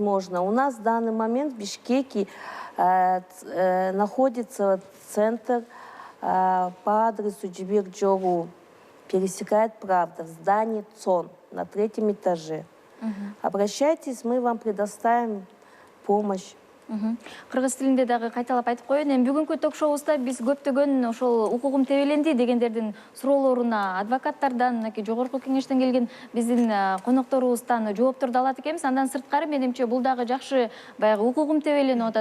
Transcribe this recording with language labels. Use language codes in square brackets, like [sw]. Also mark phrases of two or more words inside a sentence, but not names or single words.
[ru] У нас в данный момент в Бишкеке находится центр по адресу Джибек-Джору. Пересекает правда в здании ЦОН на 3-м этаже. Обращайтесь, мы вам предоставим помощь. [ky] Кыргыз тилинде дагы кайталап айтып коеюн, эми бүгүнкү ток-шоубузда биз көптөгөн ошол укугум тебеленди дегендердин суроолоруна адвокаттардан, мынакей жогорку кеңештен келген биздин конокторубуздан жоопторду алат экенбиз. Андан сырткары менимче бул дагы жакшы баягы укугум тебеленип атат.